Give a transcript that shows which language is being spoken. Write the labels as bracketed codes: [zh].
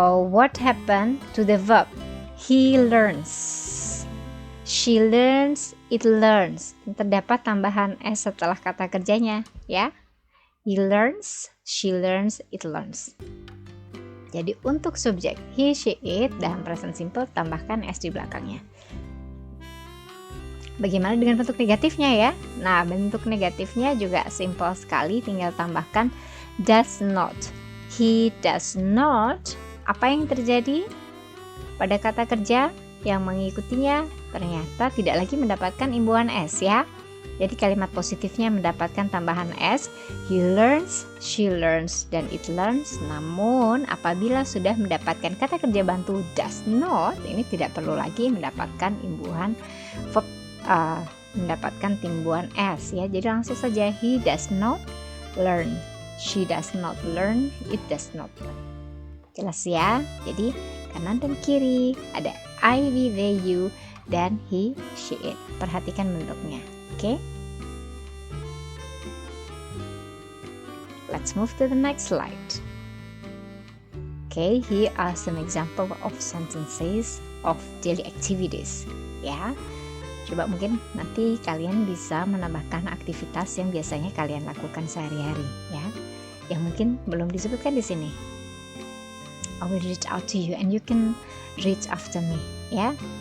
[en] What happened to the verb? He learns. She learns, it learns. [id] Terdapat tambahan s setelah kata kerjanya, ya. [en] He learns, she learns, it learns. [id] Jadi untuk subjek he, she, it dalam present simple tambahkan s di belakangnya. Bagaimana dengan bentuk negatifnya ya? Nah, bentuk negatifnya juga simple sekali, tinggal tambahkan does not. [en] He does not. [id] Apa yang terjadi pada kata kerja yang mengikutinya? Ternyata tidak lagi mendapatkan imbuhan s ya. Jadi kalimat positifnya mendapatkan tambahan s. [en] He learns, she learns, dan it learns. [id] Namun apabila sudah mendapatkan kata kerja bantu does not, ini tidak perlu lagi mendapatkan imbuhan verb, mendapatkan timbuhan s ya. Jadi langsung saja [en] he does not learn. She does not learn. It does not learn. [id] Jelas ya? Jadi kanan dan kiri ada I, we, they, you, dan he, she, it. Perhatikan bentuknya. Oke? [en] Let's move to the next slide. Okay, here are some example of sentences of daily activities. [id] Ya, coba mungkin nanti kalian bisa menambahkan aktivitas yang biasanya kalian lakukan sehari-hari, ya, yang mungkin belum disebutkan di sini. [en] I will read out to you and you can read after me, ya.